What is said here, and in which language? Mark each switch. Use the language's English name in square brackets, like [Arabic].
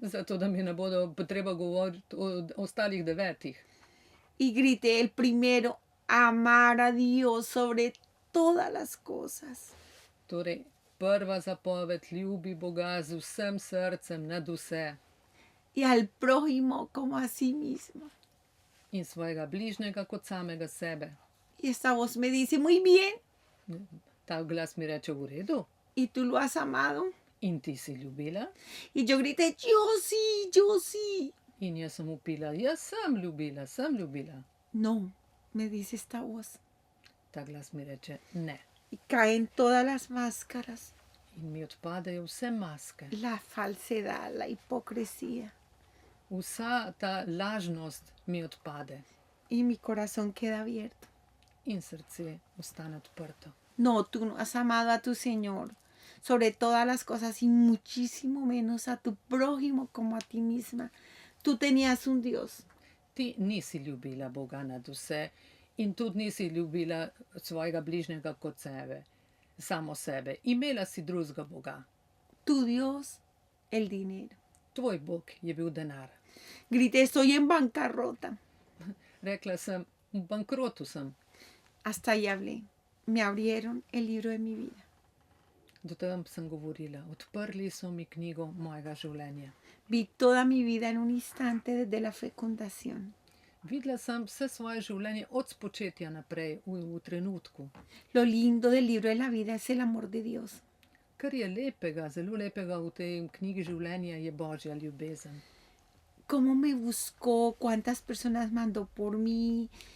[Slovenian] Zato, da mi ne bodo treba govoriti o ostalih 9. [Spanish] Y grité el primero, amar a Dios sobre todas las cosas. [Slovenian] Torej, prva zapoved, ljubi Boga z vsem srcem nad vse [Spanish] Y al prójimo como a sí mismo. [Slovenian] in svojega bližnjega kot samega sebe. [Spanish] Y esta voz me dice, muy bien, [Slovenian] Ta glas mi reče, v redu, [Spanish] ¿y tú lo has amado? [Slovenian] in ti si ljubila? [Spanish] Y yo grité, yo sí, yo sí. [Slovenian] In jaz sem upila, jaz sem ljubila, sem ljubila. [Spanish] No, me dice esta voz. [Slovenian] Ta glas mi reče, ne. [Spanish] Y caen todas las máscaras, [Slovenian] In mi odpadejo vse maske, [Spanish] la falsedad, la hipocresía. [Slovenian] vsa ta lažnost mi odpade [Spanish] Y mi corazón queda abierto. [Slovenian] in srce ostane odprto. [Spanish] No, tú no has amado a tu Señor sobre todas las cosas y muchísimo menos a tu prójimo como a ti misma. Tú tenías un Dios. [Slovenian] Ti nisi ljubila Boga nad vse in tudi nisi ljubila svojega bližnjega kot sebe, samo sebe. Imela si drugega Boga. [Spanish] Tu Dios, el dinero. [Slovenian] Tvoj Bog je bil denar. [Spanish] Grité, estoy en bancarrota. [Slovenian] Rekla sem, v bankrotu sem. [Spanish] Hasta ahí hablé. Me abrieron el libro de mi vida. [Slovenian] Do tam sem govorila. Odprli so mi knjigo mojega življenja. [Spanish] Vi toda mi vida en un instante desde la fecundación. [Slovenian] Videla sem vse svoje življenje od spočetja naprej, v trenutku. [Spanish] Lo lindo del libro de la vida es el amor de Dios. [Slovenian] Kar je lepega, zelo lepega v tej knjigi življenja, je Božja ljubezen. [Spanish] Cómo me buscó, cuántas personas mandó por mí.